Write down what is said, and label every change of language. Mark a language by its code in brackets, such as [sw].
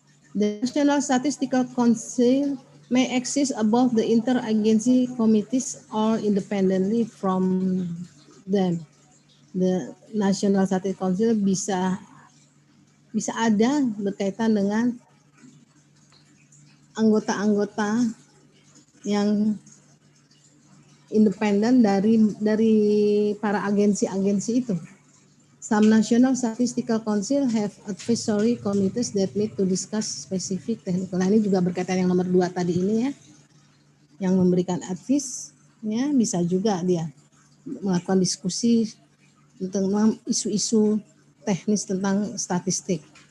[en] The National Statistical Council may exist above the interagency committees or independently from them. [id] The National Statistical Council bisa ada berkaitan dengan anggota-anggota yang independen dari para agensi-agensi itu. [en] Some National Statistical Council have advisory committees that meet to discuss specific technical. [id] Nah, ini juga berkaitan yang nomor 2 tadi ini ya, yang memberikan advice ya, bisa juga dia melakukan diskusi tentang isu-isu teknis tentang statistik.